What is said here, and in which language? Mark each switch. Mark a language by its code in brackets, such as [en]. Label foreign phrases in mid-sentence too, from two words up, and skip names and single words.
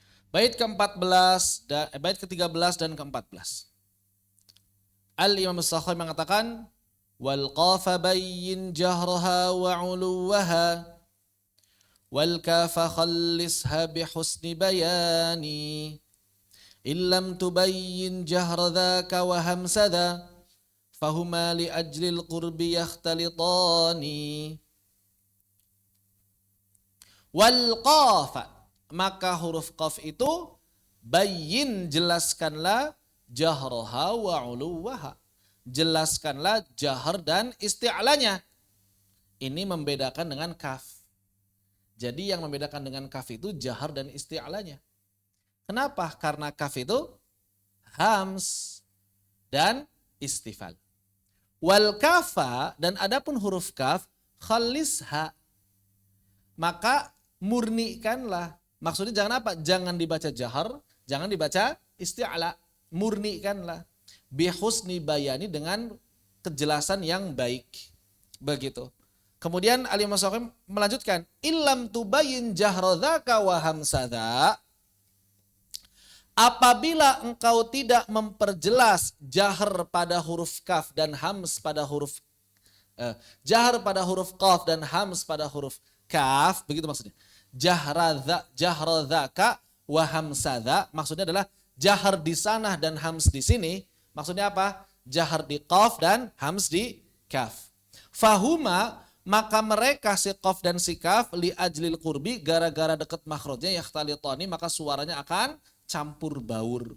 [id] Bait ke-14 dan bait ke-13 dan ke-14. [ar] Al-Imam As-Sakhawi mengatakan والقاف بين جهرها وعلوها والكاف خلصها بحسن بيان إلا تبين جهر ذاك وهمس ذا فهما لأجل القرب يختلطان. والقاف, [id] maka huruf qaf itu bayyin, jelaskanlah, [ar] جهرها وعلوها, [id] jelaskanlah jahar dan isti'lanya. Ini membedakan dengan kaf. Jadi yang membedakan dengan kaf itu jahar dan isti'lanya. Kenapa? Karena kaf itu hams dan istifal. [ar] والكاف, [id] dan adapun huruf kaf khalisha, maka murnikanlah. Maksudnya jangan apa? Jangan dibaca jahar, jangan dibaca isti'la, murnikanlah. [ar] بحسن بيان, [id] dengan kejelasan yang baik. Begitu. Kemudian Al-Imam As-Sakhawi melanjutkan, [ar] إلا تبين جهر ذاك وهمس ذا, [id] apabila engkau tidak memperjelas jahar pada huruf kaf dan hams pada huruf jahar pada huruf qaf dan hams pada huruf kaf, begitu maksudnya. [ar] جهر ذاك وهمس ذا, [id] maksudnya adalah jahar di sana dan hams di sini. Maksudnya apa? Jahar di qaf dan hams di kaf. Fahuma, maka mereka si qaf dan si kaf [ar] لأجل القرب, [id] gara-gara dekat makhrajnya yakhtalitani, maka suaranya akan campur baur.